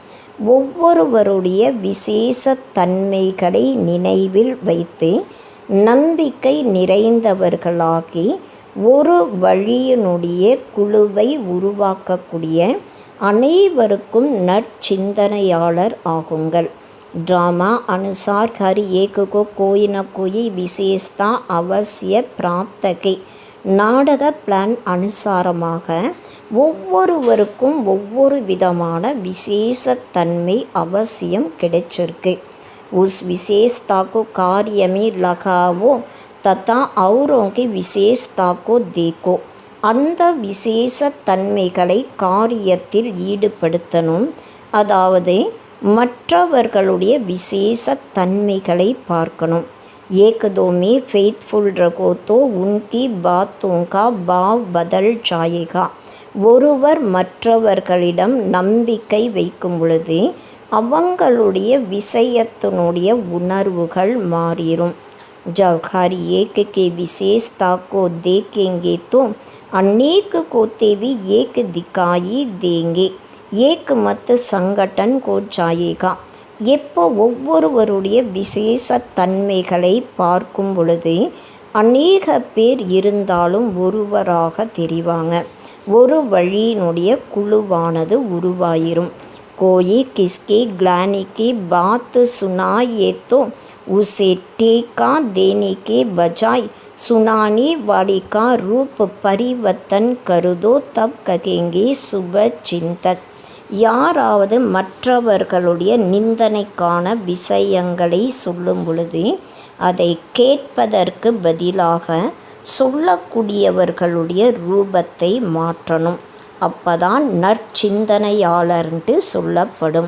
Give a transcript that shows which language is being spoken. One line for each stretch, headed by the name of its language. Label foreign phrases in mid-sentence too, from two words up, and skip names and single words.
Tamil: ஒவ்வொருவருடைய விசேஷ தன்மைகளை நினைவில் வைத்து நம்பிக்கை நிறைந்தவர்களாகி ஒரு வழியினுடைய குழுவை உருவாக்கக்கூடிய அனைவருக்கும் நற்சிந்தனையாளர் ஆகுங்கள்.
Hindi: ड्रामा अनुसार हर एक को कोई न कोई विशेषता अवश्य प्राप्त है.
Tamil: நாடக பிளான் அனுசாரமாக ஒவ்வொருவருக்கும் ஒவ்வொரு விதமான விசேஷத்தன்மை அவசியம் கிடைச்சிருக்கு.
Hindi: उस विशेषता को कार्य में लगाओ तथा औरों की विशेषता को देखो.
Tamil: அந்த விசேஷ தன்மைகளை காரியத்தில் ஈடுபடுத்தணும். அதாவது மற்றவர்களுடைய விசேஷ தன்மைகளை பார்க்கணும்.
Hindi: एक दो में फेथफुल रखो तो उनकी बातों का भाव बदल जाएगा.
Tamil: ஒருவர் மற்றவர்களிடம் நம்பிக்கை வைக்கும் பொழுது அவங்களுடைய விஷயத்தினுடைய உணர்வுகள் மாறிடும்.
Hindi: जब हर एक के विशेषता को देखेंगे तो अनेक कोते भी एक दिखाई देंगे. एक मत संगठन को जाएगा.
Tamil: எப்போ ஒவ்வொருவருடைய விசேஷ தன்மைகளை பார்க்கும் பொழுது அநேக பேர் இருந்தாலும் ஒருவராக தெரிவாங்க. ஒரு வழியினுடைய குழுவானது உருவாயிரும்.
Hindi: कोई किसके ग्लानि की बात सुनाए तो उसे टेका देने के बजाय सुनाने वाले का रूप परिवर्तन कर दो, तब कहेंगे शुभ चिंतक.
Tamil: யாராவது மற்றவர்களுடைய நிந்தனைக்கான விஷயங்களை சொல்லும் பொழுது அதை கேட்பதற்கு பதிலாக சொல்லக்கூடியவர்களுடைய ரூபத்தை மாற்றணும். அப்பதான் நற்சிந்தனையாளர்ன்ட்டு சொல்லப்படும்.